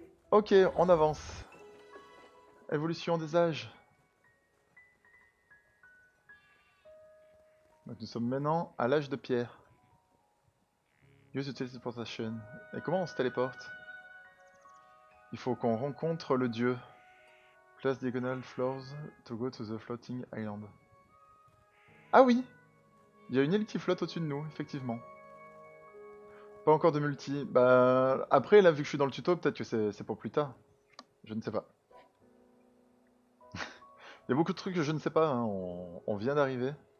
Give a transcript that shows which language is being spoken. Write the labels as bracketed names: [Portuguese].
[French] Ok, on avance. Évolution des âges. Donc nous sommes maintenant à l'âge de pierre. [English] Use the teleportation. [French] Et comment on se téléporte? Il faut qu'on rencontre le dieu. [English] Place diagonal floors to go to the floating island. [French] Ah oui! Il y a une île qui flotte au-dessus de nous, effectivement. Pas encore de multi. Bah après, là, vu que je suis dans le tuto, peut-être que c'est pour plus tard. Je ne sais pas. Il y a beaucoup de trucs que je ne sais pas, hein. On vient d'arriver.